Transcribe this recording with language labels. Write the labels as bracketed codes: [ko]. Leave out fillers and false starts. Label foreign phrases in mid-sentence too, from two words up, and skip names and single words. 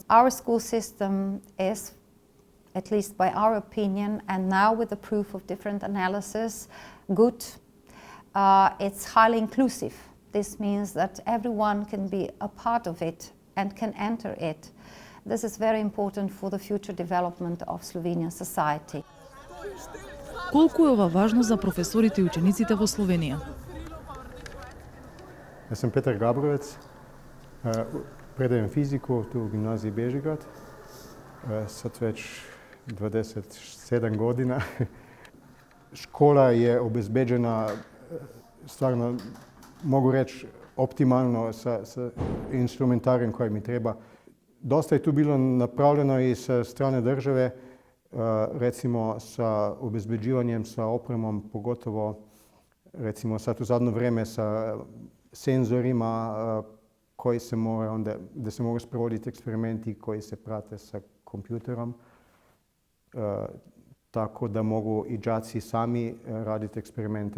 [en] Our school system is, at least by our opinion, and now with the proof of different analysis, good. It's highly inclusive. This means that everyone can be a part of it and can enter it. This is very important for the future development of Slovenian society. [mk] Колку е ова важно за професорите и учениците во Словенија? [sl] Jaz sem Petar Gabrovec, predajem fiziko [sr] tu u gimnaziji Bežigrad, sad već 27 godina. Škola je obezbeđena stvarno, mogu reći, optimalno sa instrumentarijem koji mi treba. Dosta je tu bilo napravljeno i sa strane države, recimo sa obezbeđivanjem, sa opremom, pogotovo recimo sad u zadnje vrijeme sa senzorima koji se mora onda, da se mogu sprovoditi eksperimenti koji se prate sa kompjuterom, tako da mogu i đaci sami raditi eksperimente.